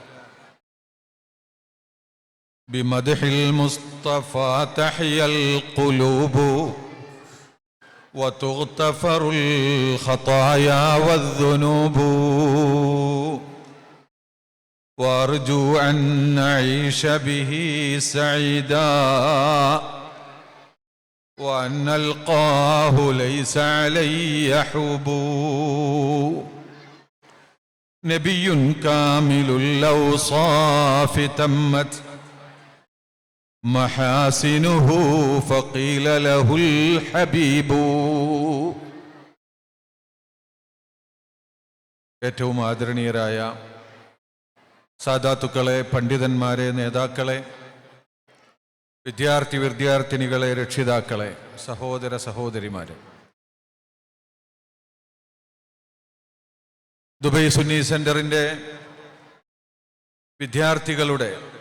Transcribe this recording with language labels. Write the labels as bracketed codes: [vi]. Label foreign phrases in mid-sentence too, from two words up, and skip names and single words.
[ar] بمدح المصطفى تحيا القلوب وتغتفر الخطايا والذنوب، وأرجو أن نعيش به سعيدا وأن نلقاه ليس علي حب. نبي كامل الأوصاف تمت محاسنه فقيل له الحبيب. [ml] ഏറ്റവും ആദരണീയരായ സാദാത്തുക്കളെ, പണ്ഡിതന്മാരെ, നേതാക്കളെ, വിദ്യാർത്ഥിനികളെ, രക്ഷിതാക്കളെ, സഹോദര സഹോദരിമാരെ, ദുബൈ സുന്നി സെന്ററിന്റെ വിദ്യാർത്ഥികളുടെ